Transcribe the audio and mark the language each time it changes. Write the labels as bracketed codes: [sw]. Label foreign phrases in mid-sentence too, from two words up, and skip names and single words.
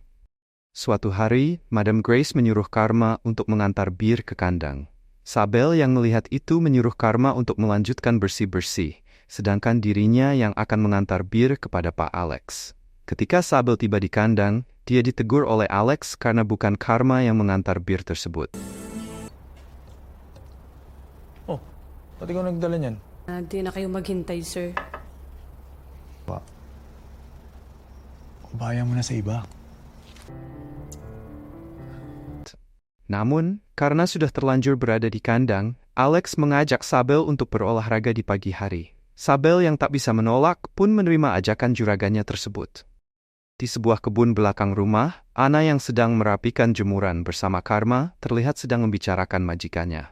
[id] Suatu hari, Madam Grace menyuruh Karma untuk mengantar bir ke kandang. Sabel yang melihat itu menyuruh Karma untuk melanjutkan bersih-bersih, sedangkan dirinya yang akan mengantar bir kepada Pak Alex. Ketika Sabel tiba di kandang, dia ditegur oleh Alex karena bukan Karma yang mengantar bir tersebut. [tl] Oh, ba't ikaw nagdala niyan? Di na kayo maghintay, sir. Ubaya mo na sa iba. [id] Namun, karena sudah terlanjur berada di kandang, Alex mengajak Sabel untuk berolahraga di pagi hari. Sabel yang tak bisa menolak pun menerima ajakan juragannya tersebut. Di sebuah kebun belakang rumah, Anna yang sedang merapikan jemuran bersama Karma terlihat sedang membicarakan majikannya.